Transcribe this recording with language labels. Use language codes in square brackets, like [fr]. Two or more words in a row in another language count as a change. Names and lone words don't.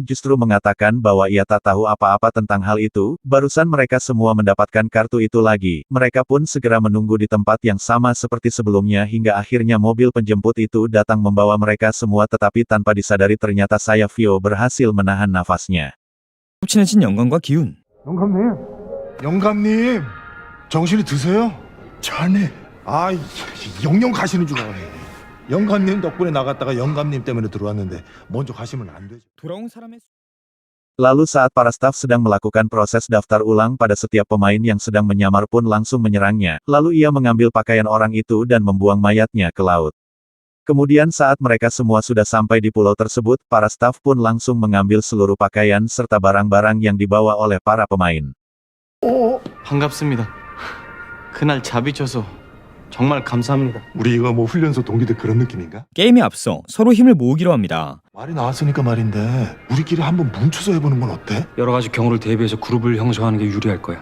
[id] justru mengatakan bahwa ia tak tahu apa-apa tentang hal itu, barusan mereka semua mendapatkan kartu itu lagi, mereka pun segera menunggu di tempat yang sama seperti sebelumnya hingga akhirnya mobil penjemput itu datang membawa mereka semua tetapi tanpa disadari ternyata Sayafio berhasil menahan nafasnya. [ko] 친해진 영감과 기훈. 영감님, 정신이 드세요? 자네, 영영 가시는 줄 알아요. 영감님 덕분에 나갔다가 영감님 때문에 들어왔는데 먼저 가시면 안 되죠. 돌아온 사람의 [id] Lalu saat para staf sedang melakukan proses daftar ulang pada setiap pemain yang sedang menyamar pun langsung menyerangnya, lalu ia mengambil pakaian orang itu dan membuang mayatnya ke laut. Kemudian saat mereka semua sudah sampai di pulau tersebut, para staf pun langsung mengambil seluruh pakaian serta barang-barang yang dibawa oleh para pemain. [ko] 반갑습니다. 그날 자비쳐서 정말 감사합니다. 우리 이거 뭐 훈련소 동기들 그런 느낌인가? 게임에 앞서 서로 힘을 모으기로 합니다. 말이 나왔으니까 말인데 우리끼리 한번 뭉쳐서 해보는 건 어때? 여러 가지 경우를 대비해서 그룹을 형성하는 게 유리할 거야.